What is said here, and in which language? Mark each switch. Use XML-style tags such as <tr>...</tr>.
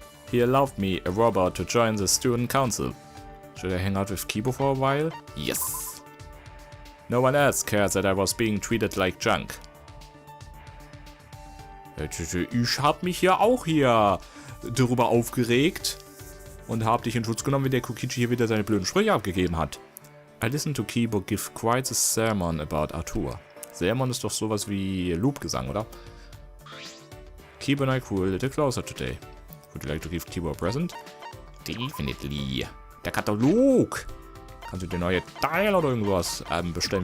<en>He allowed me, a robot, to join the student council. Should I hang out with Kibo for a while? Yes. No one else cares that I was being treated like junk.</en> <de>Ich hab mich ja auch hier darüber aufgeregt. Und hab dich in Schutz genommen, wenn der Kokichi hier wieder seine blöden Sprüche abgegeben hat.</de> <en>I listened to Kibo give quite a sermon about Arthur.</en> <de>Sermon ist doch sowas wie Lobgesang, oder?</de> <en>Kibo and I grew a little closer today. Would you like to give Kibo a present? Definitely.</en> <de>Der Katalog! Kannst du dir neue Teile oder irgendwas bestellen?</de>